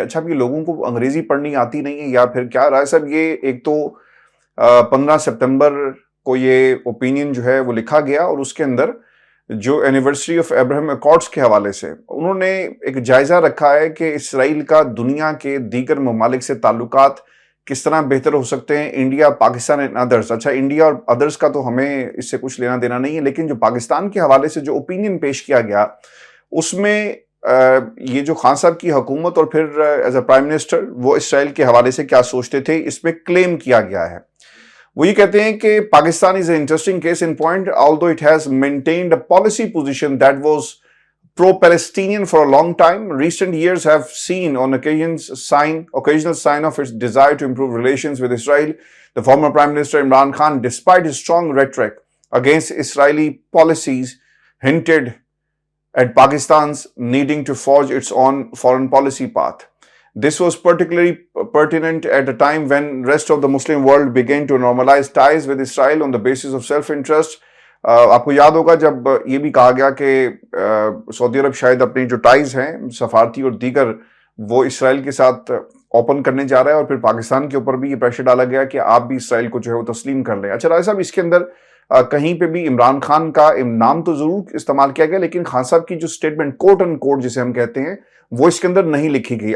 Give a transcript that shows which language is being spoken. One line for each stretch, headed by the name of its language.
Urdu: اچھا, اب یہ لوگوں کو انگریزی پڑھنی آتی نہیں ہے یا پھر کیا رائے صاحب؟ یہ ایک تو 15 سپتمبر کو یہ اوپینین جو ہے وہ لکھا گیا, اور اس کے اندر جو اینیورسری آف ابراہیم اکارڈز کے حوالے سے انہوں نے ایک جائزہ رکھا ہے کہ اسرائیل کا دنیا کے دیگر ممالک سے تعلقات کس طرح بہتر ہو سکتے ہیں, انڈیا, پاکستان اینڈ ادرس. اچھا, انڈیا اور ادرس کا تو ہمیں اس سے کچھ لینا دینا نہیں ہے, لیکن جو پاکستان کے حوالے سے جو اوپینین پیش کیا گیا اس میں یہ جو خان صاحب کی حکومت اور پھر ایز اے پرائم منسٹر وہ اسرائیل کے حوالے سے کیا سوچتے تھے, اس میں کلیم کیا گیا ہے. وہ یہ کہتے ہیں کہ Pakistan
English: is an interesting case in point, although it has maintained a policy position that was pro-Palestinian for a long time. Recent years have seen on occasional sign of its desire to improve relations with Israel. The former Prime Minister Imran Khan, despite his strong rhetoric against Israeli policies, hinted at Pakistan's needing to forge its own foreign policy path. This was particularly pertinent at a time when rest of the Muslim world began to normalize ties with Israel on the basis of self-interest.
Urdu: آپ کو یاد ہوگا جب یہ بھی کہا گیا کہ سعودی عرب شاید اپنی جو ٹائز ہیں سفارتی اور دیگر وہ اسرائیل کے ساتھ اوپن کرنے جا رہا ہے, اور پھر پاکستان کے اوپر بھی یہ پریشر ڈالا گیا کہ آپ بھی اسرائیل کو جو ہے وہ تسلیم کر لیں. اچھا رائے صاحب, اس کے اندر کہیں پہ بھی عمران خان کا نام تو ضرور استعمال کیا گیا، لیکن خان صاحب کی جو اسٹیٹمنٹ کوٹ اینڈ کوٹ جسے ہم کہتے ہیں وہ اس کے اندر نہیں لکھی گئی.